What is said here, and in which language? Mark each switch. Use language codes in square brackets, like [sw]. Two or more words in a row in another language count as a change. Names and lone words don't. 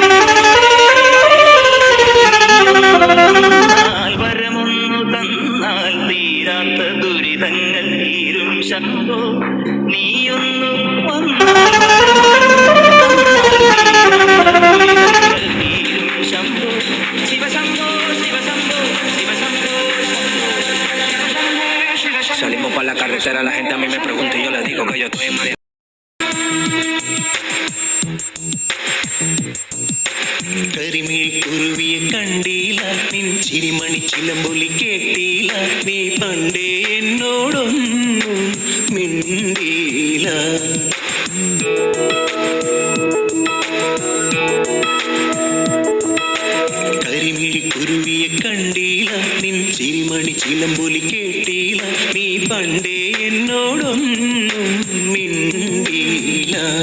[ml] വരമൊന്നു തന്നാൽ തീരാത്ത ദുരിതങ്ങൾ തീരും ശംഭോ നീയൊന്നു തീരും ശംഭോ ശിവശംഭോ ശിവശംഭോ ശിവശംഭോ [es] Salimos para la carretera, la gente a mí me pregunta y yo le digo que yo estoy en Marianela. [ml] കരിമിഴി കുരുവിയെ കണ്ടീല നിൻ ചിരിമണി ചിലമ്പൊലി കേട്ടീല നീ പണ്ടേ എന്നോടൊന്നും മിണ്ടീല കരിമിഴി കുരുവിയെ കണ്ടീല നിൻ ചിരിമണി ചിലമ്പൊലി കേട്ടീല നീ പണ്ടേ എന്നോടൊന്നും മിണ്ടീല